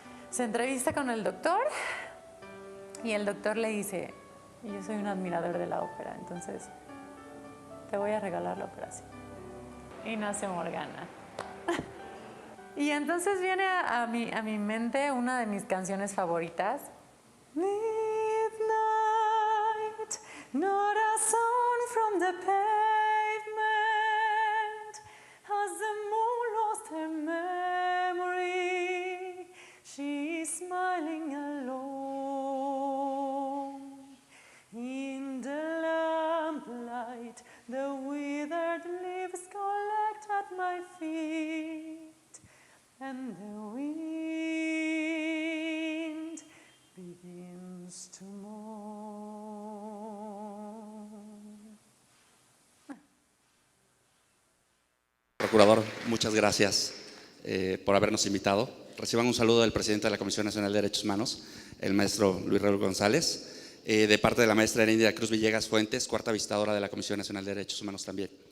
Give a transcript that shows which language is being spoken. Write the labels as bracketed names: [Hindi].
[Spanish] Se entrevista con el doctor y el doctor le dice: yo soy un admirador de la ópera, entonces te voy a regalar la operación. Y nace Morgana. Y entonces viene a mi mente una de mis canciones favoritas. [English] Midnight, not a sound from the pavement, as the moon lost her memory, she is smiling alone. In the lamplight, the withered leaves collect at my feet, and the wind begins to mourn. [Spanish] Procurador, muchas gracias por habernos invitado. Reciban un saludo del presidente de la Comisión Nacional de Derechos Humanos, el maestro Luis Raúl González, de parte de la maestra Heréndira Cruz Villegas Fuentes, cuarta visitadora de la Comisión Nacional de Derechos Humanos también.